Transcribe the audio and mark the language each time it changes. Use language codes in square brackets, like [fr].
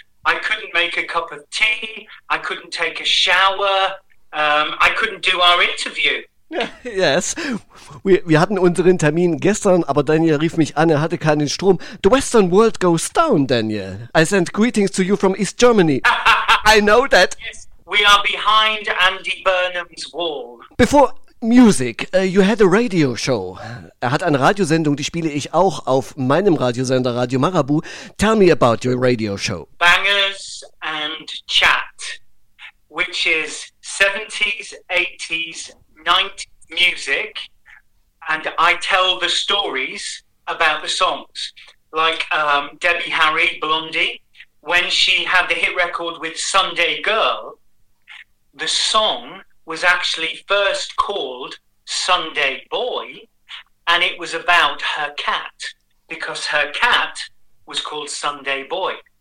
[en] I couldn't make a cup of tea. I couldn't take a shower. I couldn't do our interview. [de] Yes, wir hatten unseren Termin gestern, aber Daniel rief mich an, er hatte keinen Strom. [en] The Western world goes down, Daniel. I send greetings to you from East Germany. I know that. Yes, we are behind Andy Burnham's wall. Before music, you had a radio show. [de] Er hat eine Radiosendung, die spiele ich auch auf meinem Radiosender Radio Marabu. [en] Tell me about your radio show. Bangers and Chat, which is 70s, 80s, 90s music, and I tell the stories about the songs, like Debbie Harry, Blondie, when she had the hit record with Sunday Girl, the song was actually first called Sunday Boy, and it was about her cat, because her cat was called Sunday Boy.